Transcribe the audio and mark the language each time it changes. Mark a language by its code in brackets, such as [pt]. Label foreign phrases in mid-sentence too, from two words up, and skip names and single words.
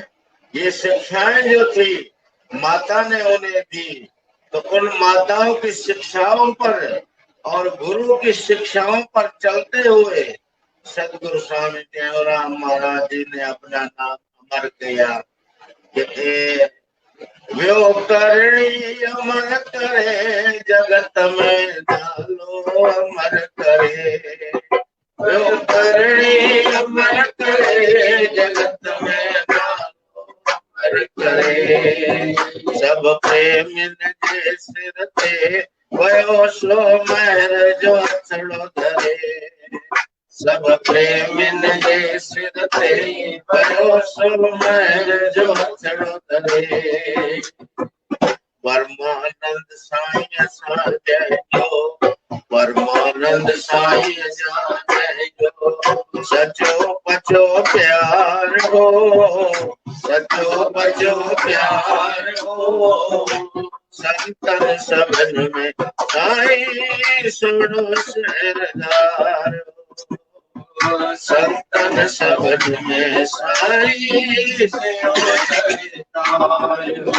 [hi] ये शिक्षाएं जो थी माता ने उन्हें दी, तो उन माताओं की शिक्षाओं पर और गुरु की शिक्षाओं पर चलते हुए सदगुरु स्वामी देवराम महाराज जी ने अपना नाम अमर किया। [sd] व्यो करणी अमर करे, जगत में डालो अमर करे, व्यो करणी अमर करे, जगत में डालो अमर करे। सब प्रेम जे सिर ते, वयो सो महर जो अथड़ो धरे, सब प्रेम जे सिर ते, वयो सो महर जो अथड़ो धरे। परमानंद साईं सा जय जो, परमानंद साईं सा जय जो, सचो पचो प्यार हो, सचो पचो प्यार हो, संतन सबन में साईं सुनो सरदार, संतन सबन में साईं सुनो सरदार।